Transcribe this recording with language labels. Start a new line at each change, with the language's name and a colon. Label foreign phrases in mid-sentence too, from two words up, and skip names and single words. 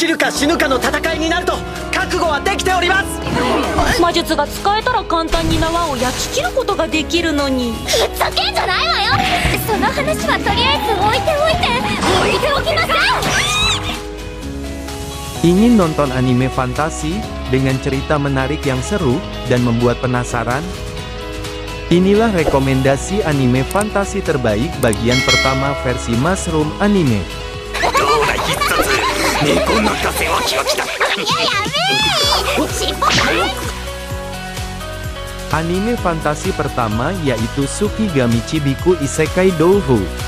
Japanese: 死ぬかの戦いになると覚悟はできております。魔術が使えたら簡単に縄を焼き切ることができるのに。ふざけんじゃないわよ。その話はとりあえず置いておきなさい。
Indonesian: Ingin nonton anime fantasi dengan cerita menarik yang seru dan membuat penasaran? Inilah rekomendasi anime fantasi terbaik bagian pertama versi Mushroom Anime. Anime fantasi pertama yaitu Tsukigami Chibiku Isekai Douhou.